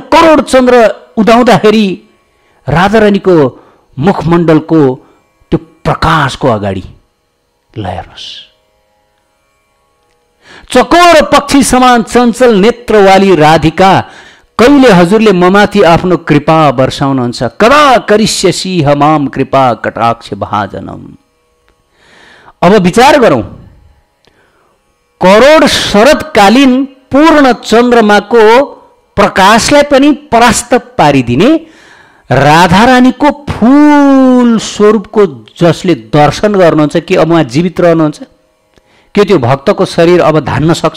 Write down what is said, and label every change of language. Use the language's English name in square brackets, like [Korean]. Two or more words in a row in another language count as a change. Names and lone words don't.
[Nepali] करोड चन्द्र उदाउँदाखेरि राधारानीको मुखमण्डलको त्यो प्रकाशको अगाडि हेर्नुहोस्, चकोर पक्षी समान चञ्चल नेत्रवाली राधिका, कहिले हजुरले ममाथि आफ्नो कृपा वर्षाउनुहुन्छ, [Sanskrit] कदा करिष्यसि हमाम कृपा कटाक्ष भाजनम। [Nepali] अब विचार गरौं, करोड शरदकालीन पूर्ण चन्द्रमाको प्रकाशलाई पनि परास्त पारिदिने राधारानीको फूल स्वरूपको जसले दर्शन गर्नुहुन्छ कि अब उहाँ जीवित रहनुहुन्छ, के त्यो भक्तको शरीर अब धान्न सक्छ?